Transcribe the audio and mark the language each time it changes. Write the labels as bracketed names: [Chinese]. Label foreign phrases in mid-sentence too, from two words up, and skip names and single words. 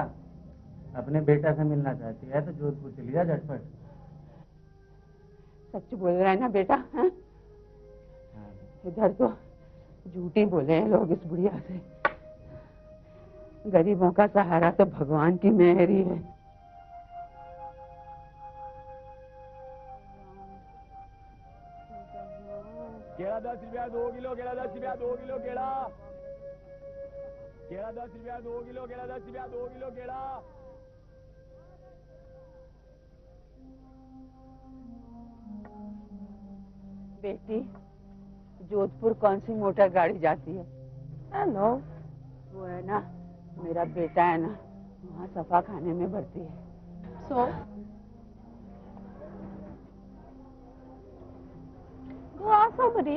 [Hindi] अपने बेटा से मिलना चाहती है तो जोधपुर चली जा झटपट। सच बोल रहा है ना बेटा? हाँ? इधर तो झूठी बोले हैं लोग इस बुढ़िया से। गरीबों का सहारा तो भगवान की मेहर ही है। केला 10 रुपया 2 किलो, केला 10 रुपया 2 किलो, केला 10 रुपया 2 किलो, केला 10 रुपया 2 किलो, केला। बेटी, जोधपुर कौन सी मोटर गाड़ी जाती है? हेलो, वो है ना, मेरा बेटा है ना, वहाँ सफा खाने में भर्ती है। [English] Go ask somebody.